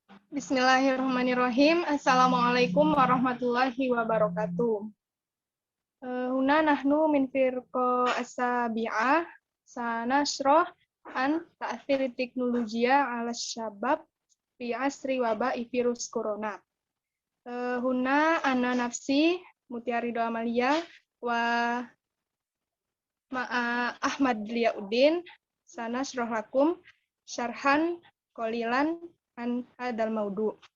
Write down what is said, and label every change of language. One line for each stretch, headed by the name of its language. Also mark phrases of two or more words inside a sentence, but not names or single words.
Arabic: بسم الله الرحمن الرحيم. السلام عليكم ورحمة الله وبركاته. هنا نحن من فرقة السابعة سنشرح عن تأثير تكنولوجيا على شباب في عصر وباء فيروس كورونا. هنا أنا نفسي Mutiarido Amalia ومع Ahmad Liyauddin سنشرح لكم شرحا قليلا عن هذا الموضوع.